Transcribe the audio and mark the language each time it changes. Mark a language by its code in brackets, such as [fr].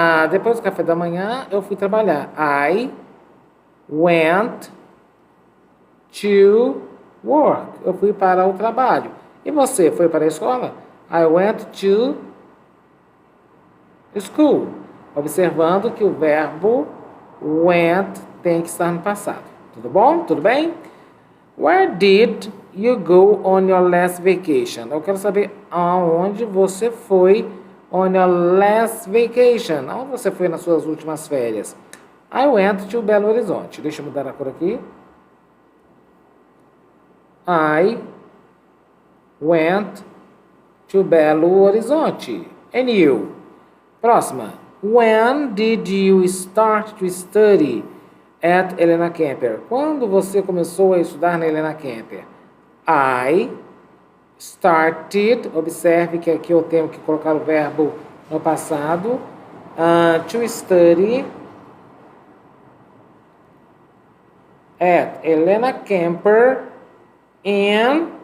[pt] Depois do café da manhã, eu fui trabalhar. [en] I went to work. [pt] Eu fui para o trabalho. E você foi para a escola? [en] I went to school. [pt] Observando que o verbo went tem que estar no passado. Tudo bom? Tudo bem? [en] Where did you go on your last vacation? [pt] Eu quero saber aonde você foi [en] on your last vacation. [pt] Aonde você foi nas suas últimas férias? [en] I went to Belo Horizonte. [pt] Deixa eu mudar a cor aqui. [en] I went to Belo Horizonte. And you? [pt] Próxima. [en] When did you start to study at Helena Kemper? [pt] Quando você começou a estudar na Helena Kemper? [en] I started. [pt] Observe que aqui eu tenho que colocar o verbo no passado. [en] To study at Helena Kemper in.